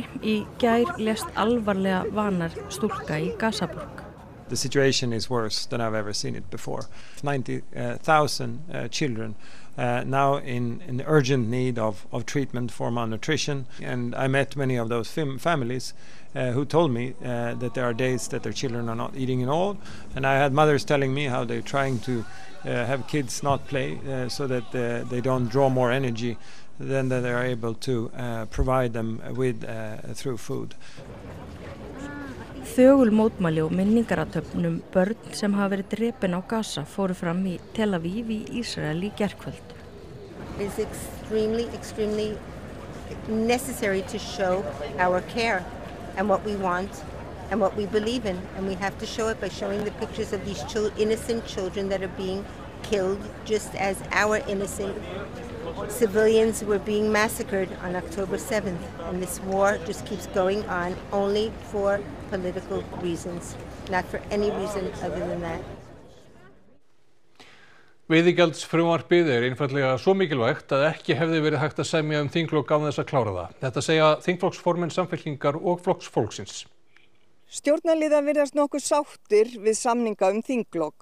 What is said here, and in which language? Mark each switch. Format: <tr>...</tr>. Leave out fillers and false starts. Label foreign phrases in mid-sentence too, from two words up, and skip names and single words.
<is>Í gær lést alvarlega vanar stúlka í Gazaborg.</is> <en>The situation is worse than I've ever seen it before. 90,000 children now in urgent need of treatment for malnutrition. And I met many of those families who told me that there are days that their children are not eating at all. And I had mothers telling me how they're trying to have kids not play so that they don't draw more energy than that they are able to provide them with through food.</en> <is>Þögul mótmæli og minningarathöfn börn sem hafa verið drepin á Gaza fóru fram í Tel Aviv í Ísrael í gærkvöld.</is> <en>It's extremely necessary to show our care and what we want and what we believe in, and we have to show it by showing the pictures of these innocent children that are being killed just as our innocent civilians were being massacred on October 7th, and this war just keeps going on only for political reasons, not for any reason other than that.</en> <is>Veiðigjaldsfrumvarpið einfaldlega svo mikilvægt að ekki hefði verið hægt að semja þinglok án þess að klára það. Þetta segja þingflokksformenn Samfylkingar og Flokks fólksins. Stjórnarliðar virðast nokkuð sáttir við samninga þinglok.</is>